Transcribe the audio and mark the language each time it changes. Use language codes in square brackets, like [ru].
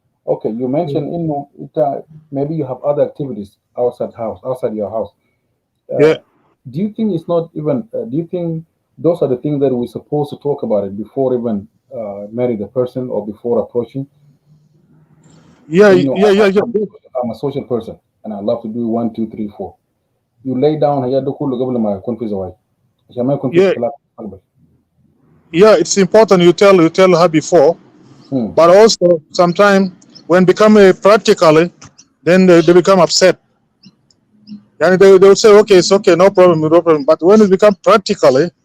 [en] Okay, you mentioned, maybe you have other activities outside your house. yeah, Do you think it's not even, do you think those are the things that we're supposed to talk about it before even marry the person or before approaching? yeah, You know, yeah, yeah, yeah. I'm a social person and I love to do one, two, three, four. You lay down, [ar] هيا ده كله قبل ما يكون في زواج عشان ما يكون في [en] Yeah, [ar] اختلاف في المستقبل. [en] yeah, it's important you tell her before, Hmm. but also sometimes when become practically, then they become upset. And they will say, okay, it's okay, no problem, no problem. But when it become practically,